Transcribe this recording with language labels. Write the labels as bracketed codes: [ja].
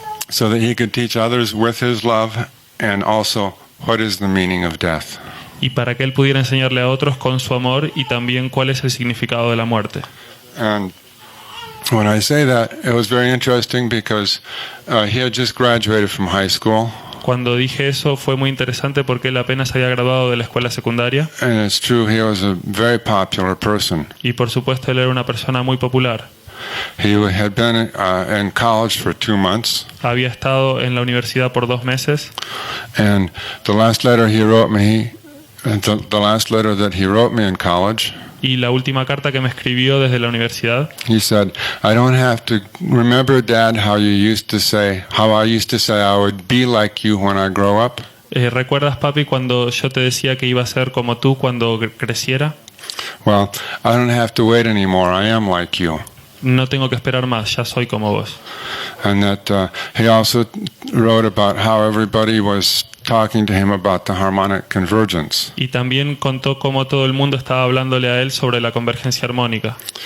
[en] So that he could teach others with his love, and also what is the meaning of death. [es] Y para que él pudiera enseñarle a otros con su amor y también cuál es el significado de la muerte. [en] And when I say that, it was very interesting because he had just graduated from high school. [es] Cuando dije eso fue muy interesante porque él apenas había graduado de la escuela secundaria [en] And it's true, he was a very popular person. [es] y por supuesto él era una persona muy popular. [en] He had been in college for 2 months, [es] Había estado en la universidad por 2 meses [en] and the last letter he wrote me, the last letter that he wrote me in college, [es] Y la última carta que me escribió desde la universidad, [en] he said, I don't have to remember, Dad, how I used to say I would be like you when I grow up. [es] ¿recuerdas, papi, cuando yo te decía que iba a ser como tú cuando creciera? [en] Well, I don't have to wait anymore. I am like you. [es] No tengo que esperar más, ya soy como vos. [en] And that he also wrote about how everybody was talking to him about the harmonic convergence. [es] Y también contó cómo todo el mundo estaba hablándole a él sobre la convergencia armónica.